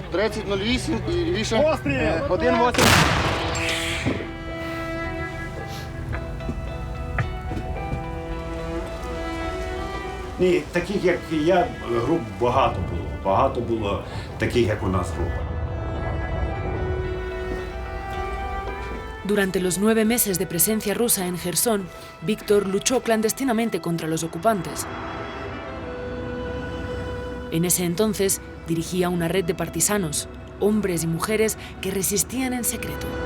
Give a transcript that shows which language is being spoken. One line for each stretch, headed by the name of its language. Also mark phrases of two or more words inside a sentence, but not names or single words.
Ukrainian: 3008 і лівіше. 1,8. Ні, таких, як я, груп багато було. Багато було таких, як у нас група.
Spanish: Durante los 9 meses de presencia rusa en Jersón, Víctor luchó clandestinamente contra los ocupantes. En ese entonces dirigía una red de partisanos, hombres y mujeres que resistían en secreto.